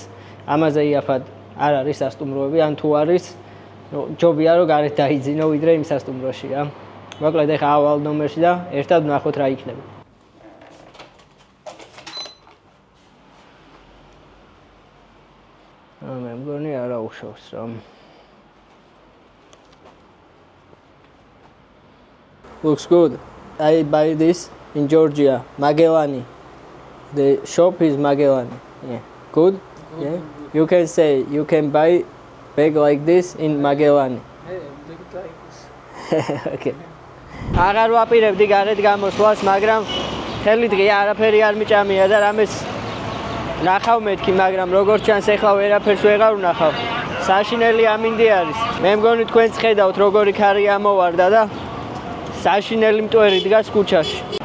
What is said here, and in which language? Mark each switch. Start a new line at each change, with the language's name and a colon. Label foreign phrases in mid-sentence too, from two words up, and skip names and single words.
Georgian: ამაზე იაფად არ არის სასტუმროები, ან თუ არის, ჯობია რომ გარეთ დაიძინო ვიდრე იმ სასტუმროში რა. მოკლედ ახლა ავალ ნომერში და ერთად ვნახოთ რა იქნება. მე მგონი არა უშავს რა.
English: Looks good. I buy this in Georgia, Magellani. The shop is Magellani. Yeah. Good? Yeah. You can say you can buy bag like this in Magellani. Hey, make it like this. Okay.
Georgian: აღარ ვაპირებდი გარეთ გამოსვლას, მაგრამ მთელი დღე არაფერი არ მიჭამია და რამეს ნახავ მეთქი, მაგრამ როგორც ჩანს ახლა ვერაფერს ვეღარ ვნახავ. საშინელი ამინდი არის. მე მგონი თქვენც ხედავთ როგორი ქარი ამოვარდა და საშინელი მტვერი დგას ქუჩაში.